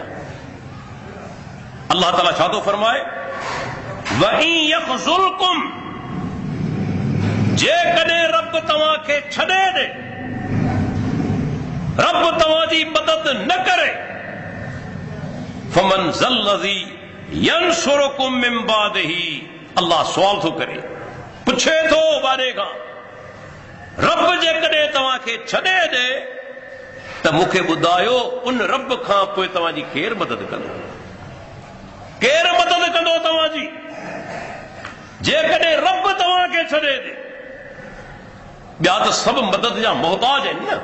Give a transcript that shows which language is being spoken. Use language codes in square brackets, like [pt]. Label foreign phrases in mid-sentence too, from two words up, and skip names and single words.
[sd] अल्लाह ताला छा थो फरमाए, [ar] وإن يخذلكم, [sd] जेकॾहिं रब तव्हांखे छॾे ॾे, रब तव्हांजी मदद न करे, [ar] فمن ذا الذي ينصركم من بعده. [sd] अल्लाह सवाल थो करे, पुछे थो बारे खां, रब जेकॾहिं तव्हांखे छॾे ॾे त मूंखे ॿुधायो उन रब खां पोइ तव्हांजी केरु मदद कंदो? केरु मदद कंदो तव्हांजी? जेकॾहिं रब तव्हांखे छॾे ॾे, ॿिया त सभु मदद जा मोहताज आहिनि न।